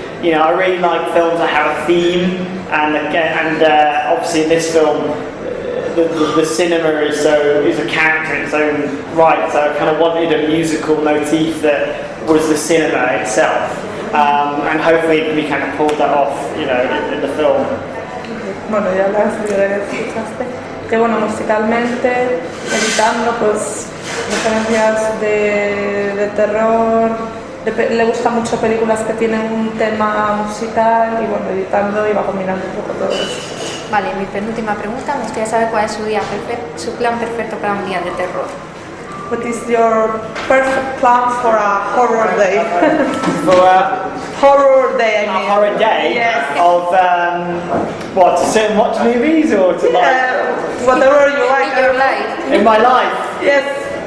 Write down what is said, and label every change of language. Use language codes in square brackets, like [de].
[en] You know, I really like films that have a theme, and obviously in this film, the cinema is a character in its own right. So I kind of wanted a musical motif that was the cinema itself, and hopefully we kind of pulled that off, you know, in the film. [es] Bueno, ya las escuchaste. Que bueno, musicalmente, editando, pues referencias de terror. Le gustan mucho películas que tienen un tema musical y bueno, editando iba combinando un poco todo eso. Vale, mi penúltima pregunta, me gustaría saber cuál es su plan perfecto para un día de terror. [en] What is your perfect plan for a horror day? For a horror day, I mean. A horror day? Yes. Of what, to sit and watch movies or to whatever you like. In your life. In my life? Yes.